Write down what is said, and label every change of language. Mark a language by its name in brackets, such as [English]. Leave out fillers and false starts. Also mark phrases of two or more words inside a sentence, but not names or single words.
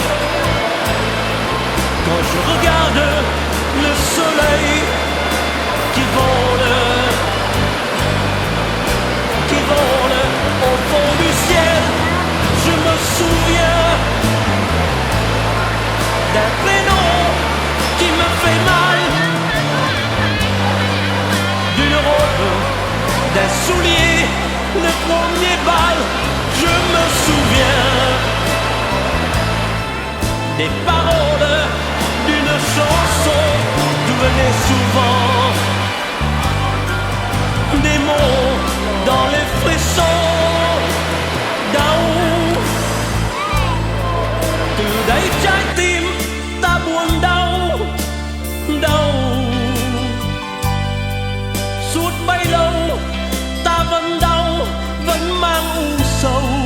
[French] Quand je regarde le soleil qui vole au fond du ciel, je me souviens d'un prénom qui me fait mal, d'une robe, d'un soulier, le premier bal, je me souviens des paroles d'une chanson d'où venaient souvent des mots dans les frissons [Vietnamese] đau từ đấy trái tim ta buồn đau đau suốt bấy lâu ta vẫn đau vẫn mang u sầu